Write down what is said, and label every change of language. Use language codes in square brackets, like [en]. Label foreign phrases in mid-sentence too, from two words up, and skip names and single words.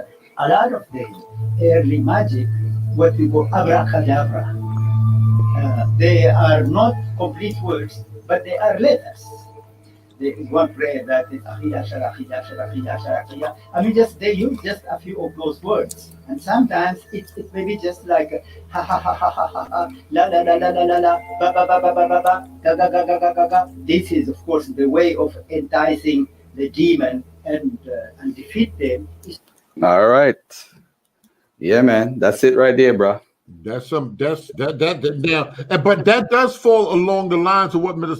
[en] A lot of the early magic, what we call abracadabra, they are not complete words, but they are letters. There is one prayer that is Akhida Sharakhida Sharakhida Sharakhida. I mean, they use just a few of those words. And sometimes it may be just like ha ha ha ha ha ha ha, la la la la la la la, ba ba ba ba ba ba ba, ga ga ga ga ga ga ga. This is, of course, the way of enticing the demon and defeat them. All right. Yeah, man. That's it right there, bro. But that does fall along the lines of what Mr.